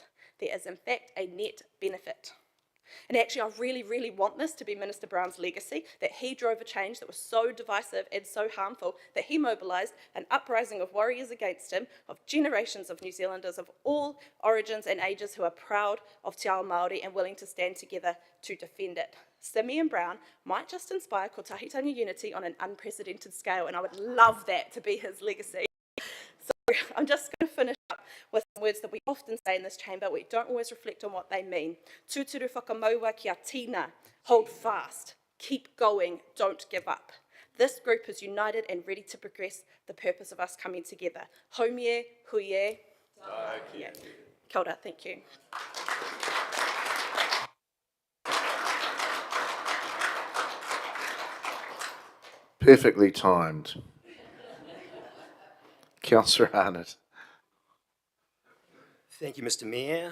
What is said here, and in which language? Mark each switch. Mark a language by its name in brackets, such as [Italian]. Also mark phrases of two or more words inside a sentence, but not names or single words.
[English] There is in fact a net benefit. And actually I really, really want this to be Minister Brown's legacy, that he drove a change that was so divisive and so harmful that he mobilised an uprising of warriors against him, of generations of New Zealanders of all origins and ages who are proud of [Māori] Te Ao Māori [English] and willing to stand together to defend it. Simeon Brown might just inspire kotahitanga unity on an unprecedented scale, and I would love that to be his legacy. So I'm just going to finish up with some words that we often say in this chamber. We don't always reflect on what they mean. [Māori] Tūturu whakamaua kia tīna. [English] Hold fast. Keep going. Don't give up. This group is united and ready to progress the purpose of us coming together. [Māori] Haumie, huie. Kia ora, [English] thank you. Perfectly timed. Councillor Arnott. Thank you, Mr. Mayor.